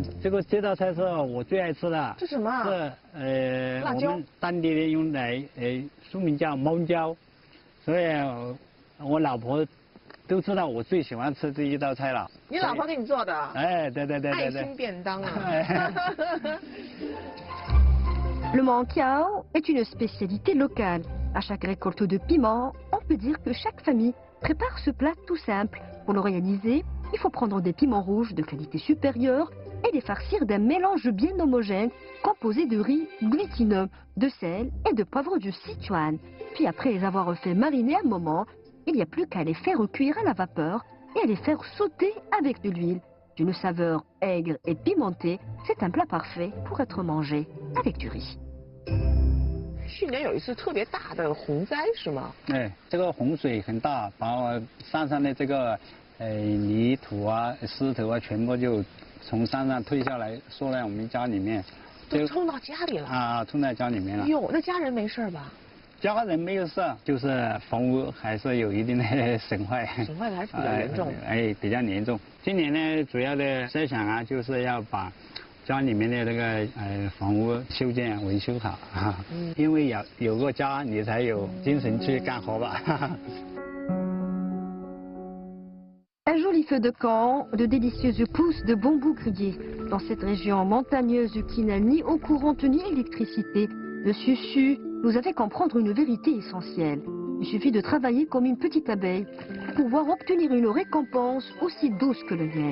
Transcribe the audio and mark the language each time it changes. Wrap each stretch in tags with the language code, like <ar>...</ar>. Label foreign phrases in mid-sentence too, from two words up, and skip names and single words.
<zh>这道菜是我最爱吃的。这什么？是辣椒。我们当地人用来书名叫猫椒，所以我老婆都知道我最喜欢吃这一道菜了。你老婆给你做的？哎，对。爱心便当啊。</zh> <fr>Le mankiao est une spécialité locale. À chaque récolte de piments, on peut dire que chaque famille prépare ce plat tout simple. Pour le réaliser, il faut prendre des piments rouges de qualité supérieure et les farcir d'un mélange bien homogène composé de riz glutineux, de sel et de poivre du Sichuan. Puis après les avoir fait mariner un moment, il n'y a plus qu'à les faire cuire à la vapeur et à les faire sauter avec de l'huile. D'une saveur aigre et pimentée, c'est un plat parfait pour être mangé avec du riz.</fr> <zh>去年有一次特别大的洪灾是吗？哎，这个洪水很大，把我山上的这个泥土啊、石头啊，全部就从山上推下来，缩在我们家里面。都冲到家里了。啊，冲在家里面了。哟，那家人没事吧？家人没有事，就是房屋还是有一定的损坏。损坏的还是比较严重。比较严重。今年呢，主要的设想啊，就是要把家里面的那个房屋修建维修好啊。因为有个家，你才有精神去干活吧。</zh> <fr>Un joli feu de camp, de délicieuses pousses de bambou grillé. Dans cette région montagneuse qui n'a ni eau courante ni électricité, le Susu nous a fait comprendre une vérité essentielle. Il suffit de travailler comme une petite abeille pour pouvoir obtenir une récompense aussi douce que le miel.</fr>